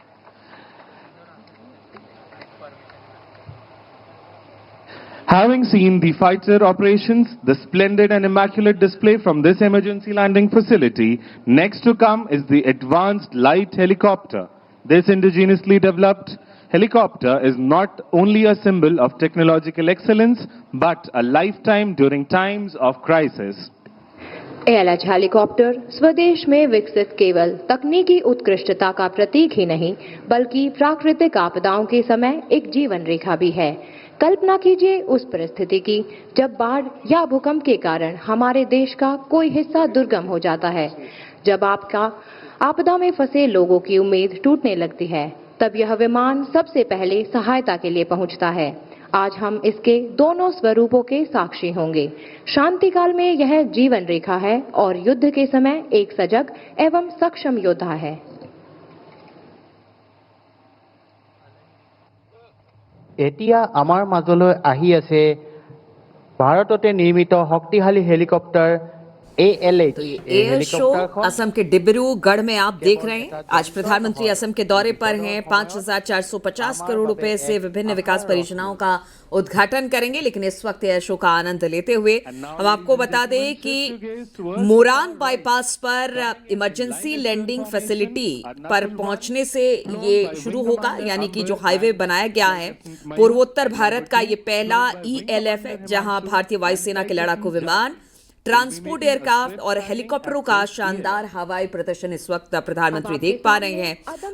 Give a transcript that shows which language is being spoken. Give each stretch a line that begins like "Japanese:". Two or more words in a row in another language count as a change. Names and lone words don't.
English: Having seen the fighter operations, the splendid and immaculate display from this emergency landing facility, next to come is the advanced light helicopter. This indigenously developed helicopter is not only a symbol of technological excellence, but a lifetime during times of crisis.
Hindi: ALH हेलीकॉप्टर स्वदेश में विकसित केवल तकनीकी उत्कृष्टता का प्रतीक ही नहीं, बल्कि प्राकृतिक आपदाओं के समय एक जीवन रेखा भी है। कल्पना कीजिए उस परिस्थिति की जब बाढ़ या भूकंप के कारण हमारे देश का कोई हिस्सा दुर्गम हो जाता है। जब आपदा में फंसे लोगों की उम्मीद टूटने लगती है, तब यह विमान सबसे पहले सहायता के लिए पहुंचता है। आज हम इसके दोनों स्वरूपों के साक्षी होंगे। शांति काल में यह जीवन रेखा है और युद्ध के समय एक सजग एवं सक्षम योद्धा है।
Assamese: এতিয়া আমাৰ মাজলৈ আহি আছে ভাৰততে নিৰ্মিত শক্তিশালী হেলিকপ্টাৰ ALH
Hindi: तो ये
English: air show
Hindi: असम के डिब्रूगढ़ में आप देख रहे हैं। आज प्रधानमंत्री असम के दौरे पर हैं। 5,450 करोड़ रुपए से विभिन्न विकास परियोजनाओं का उद्घाटन करेंगे। लेकिन इस वक्त
English: air show
Hindi: का आनंद लेते हुए हम आपको बता दें कि मोरान बाईपास पर
English: emergency landing facility
Hindi: पर पहुंचने से ये शुरू होगा, यानी कि जो हाईवे बनाया गया है पूर्वोत्तर भारत का ये पहला ELF है, जहां भारतीय वायुसेना के लड़ाकू विमान,
English: transport aircraft
Hindi: और हेलीकॉप्टरों का शानदार हवाई प्रदर्शन इस वक्त प्रधानमंत्री देख पा रहे हैं।